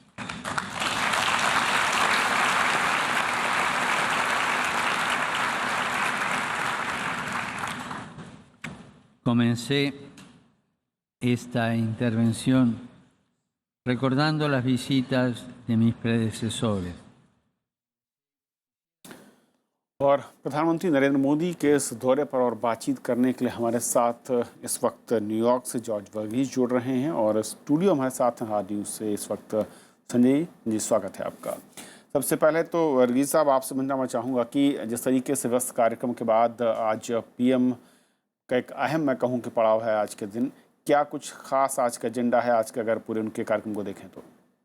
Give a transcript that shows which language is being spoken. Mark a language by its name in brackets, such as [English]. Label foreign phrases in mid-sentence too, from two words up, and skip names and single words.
[Spanish] Comencé esta intervención recordando las visitas de mis predecesores. [Hindi] और प्रधानमंत्री नरेंद्र मोदी के इस दौरे पर और बातचीत करने के लिए हमारे साथ इस वक्त न्यूयॉर्क से जॉर्ज वर्गीस जुड़ रहे हैं और स्टूडियो हमारे साथ हैं हार्ड न्यूज़ से इस वक्त संजय जी, स्वागत है आपका। सबसे पहले तो वर्गीस साहब, आपसे जानना मैं चाहूँगा कि जिस तरीके से व्यस्त कार्यक्रम के बाद आज पीएम का एक अहम, मैं कहूँ कि पड़ाव है आज के दिन, क्या कुछ खास आज का एजेंडा है आज का, अगर पूरे उनके कार्यक्रम को देखें तो?